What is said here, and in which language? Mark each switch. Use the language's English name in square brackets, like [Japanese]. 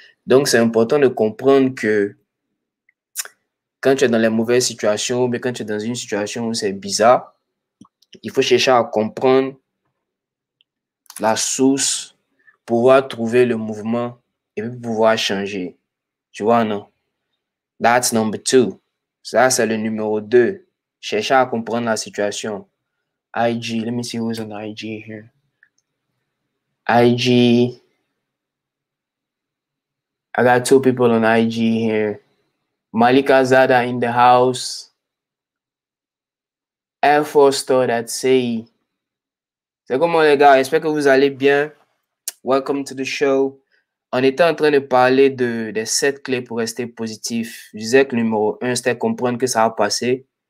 [French] Donc, c'est important de comprendre que quand tu es dans les mauvaises situations, mais quand tu es dans une situation où c'est bizarre, il faut chercher à comprendre la source, pouvoir trouver le mouvement et puis pouvoir changer. Tu vois, non? [English] That's number two. [French] Ça, c'est le numéro 2. Chercher à comprendre la situation. [English] IG, let me see who's on IG here. IG, I got 2 people on IG here. Malika Zada in the house. Air Force Store that say. [French] C'est comment les gars? J'espère que vous allez bien. [English] Welcome to the show. [French] On était en train de parler des 7 clés pour rester positif. Je disais que le numéro 1, c'était comprendre que ça va passer.